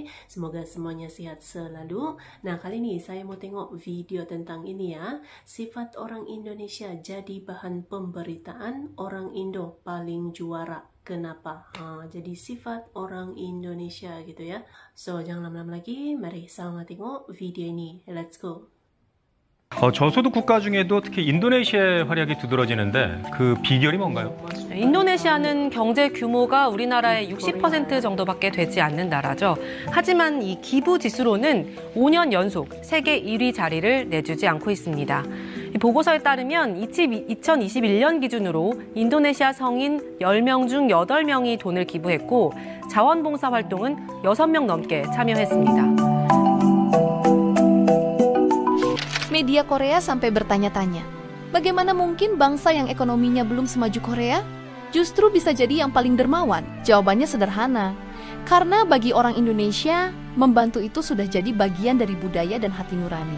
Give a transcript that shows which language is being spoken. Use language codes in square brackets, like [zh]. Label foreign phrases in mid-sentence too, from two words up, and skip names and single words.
[id] Semoga semuanya sehat selalu. Nah, kali ini saya mau tengok video tentang ini ya, sifat orang Indonesia jadi bahan pemberitaan, orang Indo paling juara. Kenapa? Jadi sifat orang Indonesia gitu ya. So, jangan lama-lama lagi, mari sama tengok video ini, [en] let's go. [ko] 저소득 국가 중에도 특히 인도네시아의 활약이 두드러지는데 그 비결이 뭔가요? 인도네시아는 경제 규모가 우리나라의 60% 정도밖에 되지 않는 나라죠. 하지만 이 기부 지수로는 5년 연속 세계 1위 자리를 내주지 않고 있습니다. 이 보고서에 따르면 2021년 기준으로 인도네시아 성인 10명 중 8명이 돈을 기부했고 자원봉사 활동은 6명 넘게 참여했습니다. [id] Media Korea sampai bertanya-tanya, bagaimana mungkin bangsa yang ekonominya belum semaju Korea justru bisa jadi yang paling dermawan? Jawabannya sederhana, karena bagi orang Indonesia, membantu itu sudah jadi bagian dari budaya dan hati nurani.